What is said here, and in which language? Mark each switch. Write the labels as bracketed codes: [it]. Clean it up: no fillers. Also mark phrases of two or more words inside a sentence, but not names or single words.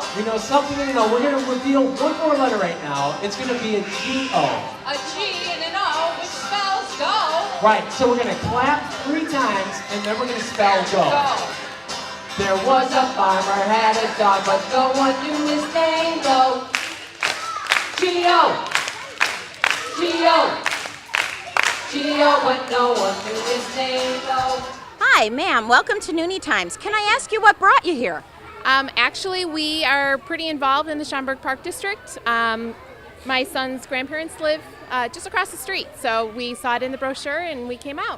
[en] We know something and an O. We're gonna reveal one more letter right now. It's gonna be a G-O. A G and an O, which spells go. Right, so we're gonna clap 3 times and then we're gonna spell go. There was a farmer, had a dog, but no one knew his name though. G-O! G-O! G-O, but no one knew his name though. Hi, ma'am. Welcome to Noonie Times. Can I ask you what brought you here? Actually, we are pretty involved in the Schaumburg Park District. My son's grandparents live just across the street, so we saw it in the brochure and we came out.